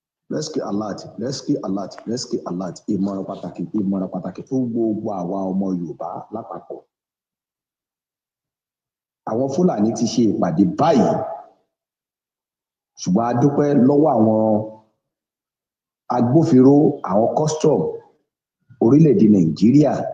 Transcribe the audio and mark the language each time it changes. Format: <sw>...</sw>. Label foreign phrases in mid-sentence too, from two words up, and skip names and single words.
<en>Let's keep alert, let's keep alert, let's keep alert.</en> <yo>Ìmọ̀ràn pàtàkì, ìmọ̀ràn pàtàkì fún gbogbo àwa ọmọ Yorùbá lápapọ̀. Àwọn Fúlàní ti ṣe ìpàdé báyìí, ṣùgbọ́n a dúpẹ́ lọ́wọ́ àwọn agbófinró, àwọn custom orílẹ̀-èdè Nàìjíríà.</yo>